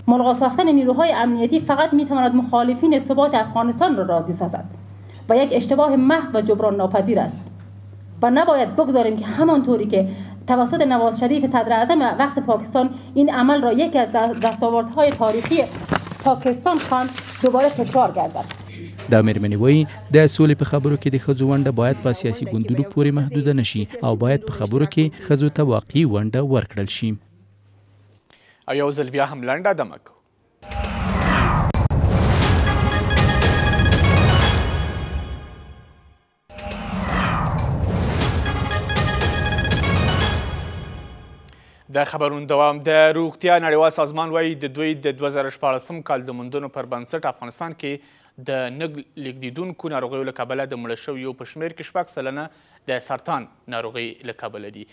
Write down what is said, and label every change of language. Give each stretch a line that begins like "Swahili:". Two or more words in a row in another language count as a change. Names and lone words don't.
Persian: ملغا ساختن نیروهای امنیتی فقط میتواند مخالفین ثبات افغانستان را راضی سازد و یک اشتباه محض و جبران ناپذیر است و نباید بگذاریم که همانطوری که توسط نواز شریف صدر اعظم وقت پاکستان این عمل را یکی از دستاوردهای تاریخی پاکستان خواند دوباره تکرار گردد.
Pashto: دا مېرمنې وایي د سولې په خبرو کې د ښځو ونډه باید په سیاسي ګوندونو پورې محدوده نشي او باید په خبرو کې ښځو ته واقعي ونډه ورکړل شي. او یو ځل بیا هم لنډه دمه کوو. د خبرونو دوام د روغتیا نړیوال سازمان وایي د دوی د 2014 کال د موندنو پر بنسټ افغانستان کې د نه لیږدېدونکو ناروغیو له کبله د مړه شویو په شمېر کې 6 سلنه د سرطان ناروغۍ له کبله دي.